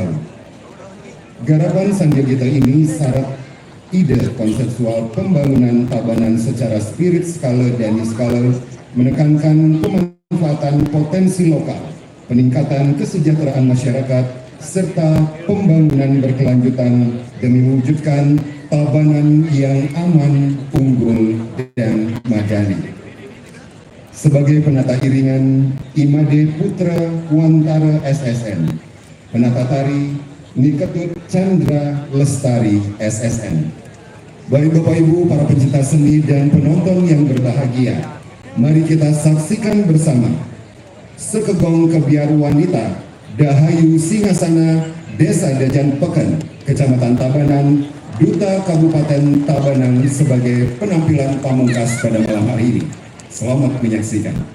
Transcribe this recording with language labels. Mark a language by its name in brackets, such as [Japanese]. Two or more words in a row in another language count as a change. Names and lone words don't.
[Indonesian] Garapan Sandia Gita ini syarat ide konseptual pembangunan Tabanan secara spirit skala dan skala, menekankan pemanfaatan potensi lokal, peningkatan kesejahteraan masyarakat, serta pembangunan berkelanjutan demi mewujudkan Tabanan yang aman, unggul, dan madani. Sebagai penata iringan, Imade Putra Wantara SSN, penata tari Niketut Chandra Lestari SSN. Baik Bapak Ibu para pencinta seni dan penonton yang berbahagia, mari kita saksikan bersama Sekegong Kebiar Wanita Dahayu Singasana Desa Dajan Peken, Kecamatan Tabanan, Duta Kabupaten Tabanan sebagai penampilan pamungkas pada malam hari ini. Selamat menyaksikan.